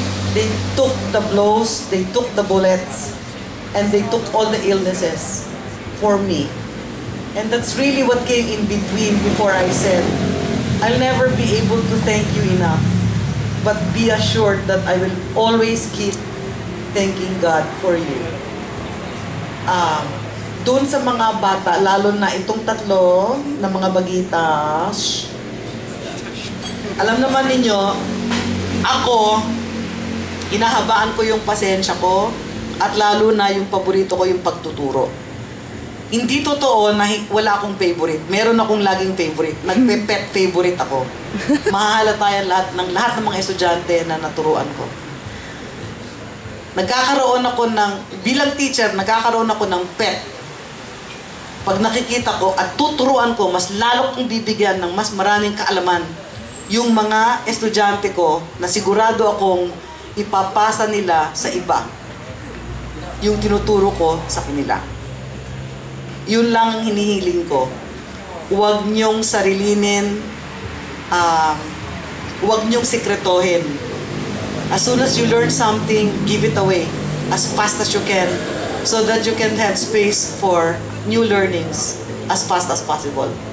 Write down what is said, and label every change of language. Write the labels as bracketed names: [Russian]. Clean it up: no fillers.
[English] They took the blows, they took the bullets, and they took all the illnesses for me. And that's really what came in between before I said, I'll never be able to thank you enough. But be assured that I will always keep thanking God for you. [Filipino] Doon sa mga bata, lalo na itong tatlo na mga bagitas, alam naman ninyo, ako, inahabaan ko yung pasensya ko at lalo na yung paborito ko yung pagtuturo. Hindi totoo na wala akong favorite. Meron akong laging favorite. Nagpe-pet favorite ako. Mahahalata yan lahat ng mga estudyante na naturuan ko. Nagkakaroon ako ng, bilang teacher, nagkakaroon ako ng pet. Pag nakikita ko at tuturuan ko, mas lalo kong bibigyan ng mas maraming kaalaman yung mga estudyante ko na sigurado akong ipapasa nila sa iba yung tinuturo ko sa kanila. Yun lang ang hinihiling ko. Huwag niyong sarilinin, huwag niyong sikretohin. [English] As soon as you learn something, give it away as fast as you can so that you can have space for new learnings as fast as possible.